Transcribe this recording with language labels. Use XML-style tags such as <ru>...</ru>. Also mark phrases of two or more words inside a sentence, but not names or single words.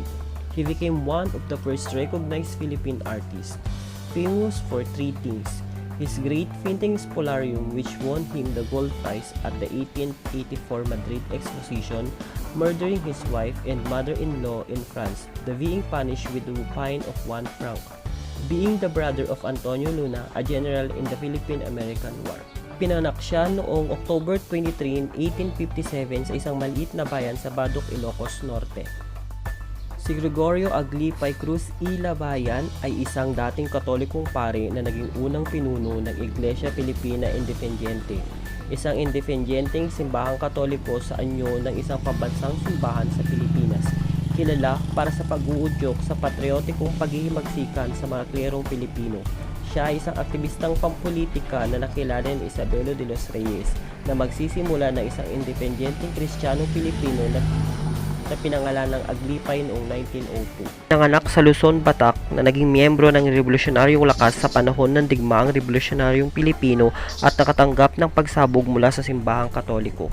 <en>He became one of the first recognized Philippine artists, famous for 3 things: his great painting Spolarium, which won him the gold prize at the 1884 Madrid Exposition, murdering his wife and mother-in-law in France, the being punished with the fine of 1 franc, being the brother of Antonio Luna, a general in the Philippine-American War.</en> <tl>Pinanganak siya noong October 23, 1857 sa isang maliit na bayan sa Badok, Ilocos Norte. Si Gregorio Aglipay Cruz y Labayan ay isang dating katolikong pare na naging unang pinuno ng Iglesia Filipina Independiente, isang independenteng simbahang katoliko sa anyo ng isang pambansang simbahan sa Pilipinas, kilala para sa pag-uudyok sa patriotikong paghihimagsikan sa mga klerong Pilipino. Siya ay isang aktivistang pampolitika na nakilala ni Isabelo de los Reyes na magsisimula ng isang independenteng Kristiyanong Pilipino na pinangalan ng Aglipay noong 1902. Nanganak sa Luzon, Batak na naging miyembro ng Revolusyonaryong Lakas sa panahon ng digmaang Revolusyonaryong Pilipino at nakatanggap ng pagsabog mula sa simbahang Katoliko.</tl>